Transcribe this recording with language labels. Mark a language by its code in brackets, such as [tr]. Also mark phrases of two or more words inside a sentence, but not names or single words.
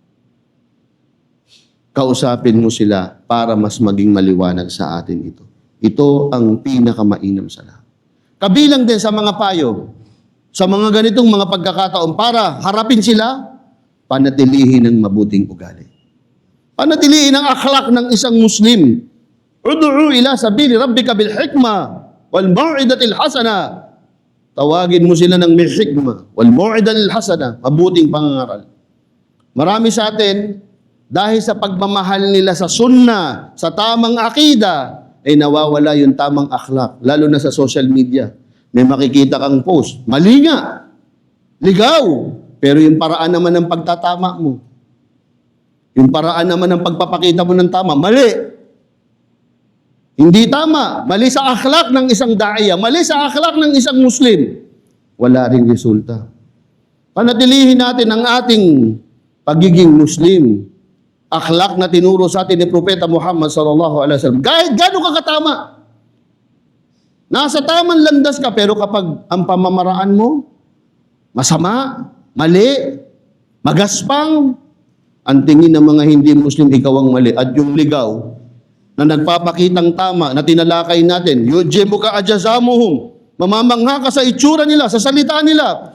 [tl] Kausapin mo sila para mas maging maliwanag sa atin ito. Ito ang pinakamainam sa lahat. Kabilang din sa mga payo, sa mga ganitong mga pagkakataon, para harapin sila, panatilihin ng mabuting ugali. Panatilihin ang akhlak ng isang Muslim. [ar] ادع إلى سبيل ربك بالحكمة والموعظة الحسنة. [tl] Tawagin mo sila ng may [ar] حكمة والموعظة الحسنة, [tl] mabuting pangangaral. Marami sa atin, dahil sa pagmamahal nila sa sunnah, sa tamang akida, ay nawawala yung tamang akhlak, lalo na sa [en] social media. [tl] May makikita kang post, mali nga, ligaw, pero yung paraan naman ng pagtatama mo, yung paraan naman ng pagpapakita mo ng tama, mali. Hindi tama. Mali sa akhlak ng isang da'iya. Mali sa akhlak ng isang Muslim. Wala ring resulta. Panatilihin natin ang ating pagiging Muslim. Akhlak na tinuro sa atin ni Propeta Muhammad [ar] صلى الله عليه وسلم. [tl] Kahit gano'n ka katama. Nasa tamang landas ka, pero kapag ang pamamaraan mo, masama, mali, magaspang, ang tingin ng mga hindi Muslim, ikaw ang mali. At yung ligaw, na nagpapakitang tama, na tinalakay natin, [ar] يعجبك أجسامهم, [tl] mamamangha ka sa itsura nila, sa salita nila.